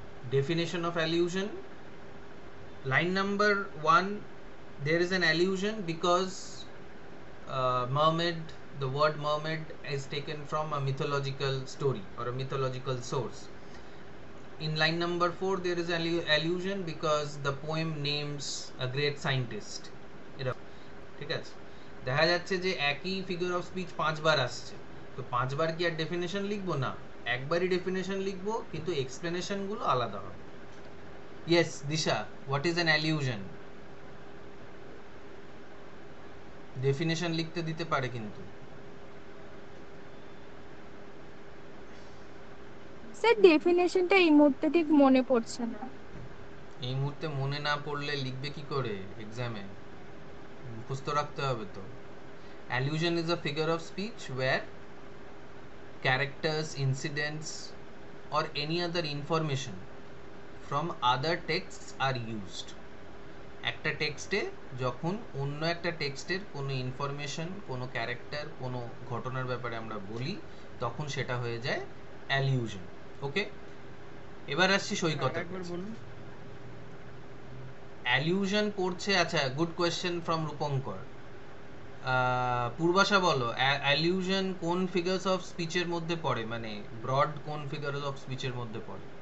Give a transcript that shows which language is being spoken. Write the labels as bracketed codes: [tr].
[en] Definition of allusion: line number 1, there is an allusion because mermaid, the word mermaid is taken from a mythological story or a mythological source. In line number 4 there is an allusion because the poem names a great scientist. [bn] ঠিক আছে, দেখা যাচ্ছে যে একই figure of speech 5 বার আসছে, তো 5 বার কি আর definition লিখবো না? একবারই ডেফিনেশন লিখবো, কিন্তু এক্সপ্লেনেশন গুলো আলাদা হবে। [en] Yes Disha, what is an allusion? [bn] Definition লিখতে দিতে পারে কিন্তু। স্যার ডেফিনেশনটা এই মুহূর্তে ঠিক মনে পড়ছে না। এই মুহূর্তে মনে না পড়লে লিখবে কি করে এক্সামে? মুখস্থ রাখতে হবে তো। [en] Allusion is a figure of speech where characters, incidents or any other information from other texts are used. [bn] একটা টেক্সটে যখন অন্য একটা টেক্সটের কোনো ইনফরমেশন, কোনো ক্যারেক্টার, কোনো ঘটনার ব্যাপারে আমরা বলি, তখন সেটা হয়ে যায় অ্যালিউশন। ওকে, এবার আসছি সৈকত। অ্যালিউশন পড়ছে, আচ্ছা [en] good question from [bn] রূপঙ্কর। পূর্বাশা বলো, অ্যালিউশন কোন ফিগারস অফ স্পিচের মধ্যে পড়ে, মানে ব্রড কোন ফিগারস অফ স্পিচের মধ্যে পড়ে?